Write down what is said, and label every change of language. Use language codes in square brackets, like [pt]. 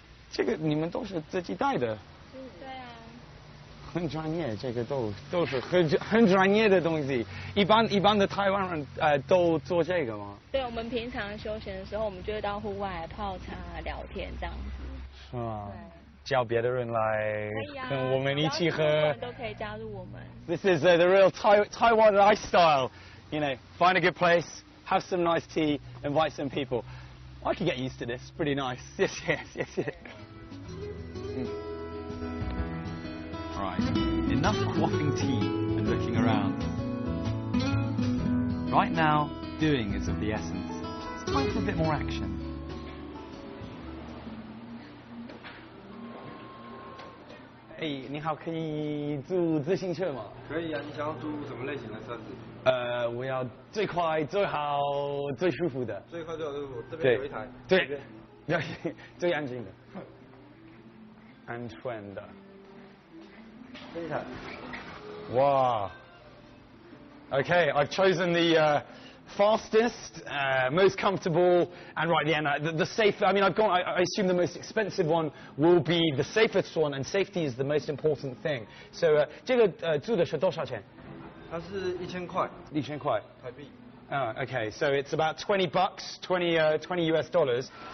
[zh] 这个你们都是自己带的。对啊。很专业，这个都是很专业的东西。一般的台湾人都做这个吗？对，我们平常休闲的时候，我们就会到户外泡茶、聊天这样子。是吗？叫别的人来跟我们一起喝。都可以加入我们。 [en] This is the real Taiwan lifestyle. You know, find a good place, have some nice tea, invite some people. I could get used to this. Pretty nice. Yes. Right, enough quaffing tea and looking around. Right now, doing is of the essence. It's time for a bit more action. [zh] Hey, 你好，可以租自行车吗？可以啊，你想要租什么类型的车子？我要最快、最好、最舒服的。最快最好舒服，这边有一台。对，最安静的。安全的。这一台。Wow. [en] Okay, I've chosen the fastest, most comfortable, and right the end, the safe. I mean, I assume the most expensive one will be the safest one, and safety is the most important thing. [zh] So, 这个租的是多少钱？它是1000块。 1000块。台币。 [en] Okay, so it's about $20, $20 US dollars.